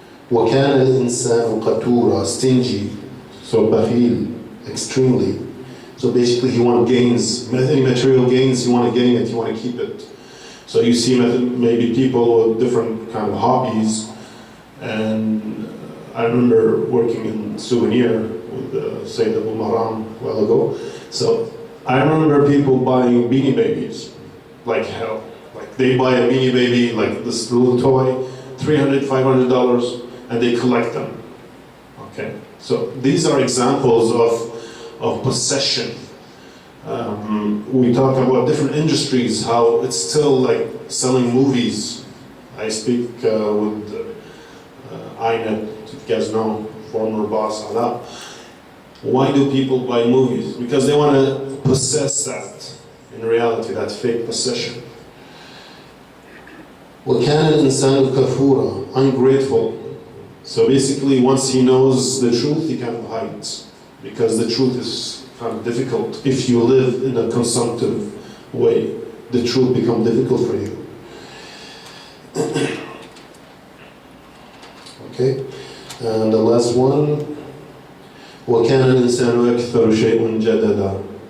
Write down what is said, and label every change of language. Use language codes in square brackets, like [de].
[ar] وَكَانَ الْإِنسَانُ قَتُورًا, [en] stingy. So bakhil, extremely. So basically he wants gains, any material gains, you want to gain it, you want to keep it. So you see maybe people with different kind of hobbies, and I remember working in souvenir with Sayyid Abu Maram a while ago. So I remember people buying Beanie Babies, like hell. Like they buy a Beanie Baby, like this little toy, $300, $500, and they collect them. Okay, so these are examples of possession. We talk about different industries, how it's still like selling movies. I speak with INET, if you guys know, former boss Ala. Why do people buy movies? Because they want to possess that, in reality, that fake possession. [ar] وَكَانَ الْإِنسَانُ كَفُورًا, [en] ungrateful. So basically, once he knows the truth, he kind of hides. Because the truth is kind of difficult. If you live in a consumptive way, the truth becomes difficult for you. Okay, and the last one, [ar] وَكَانَ الْإِنسَانُ أَكْثَرُ شَيْءٌ جَدَلًا.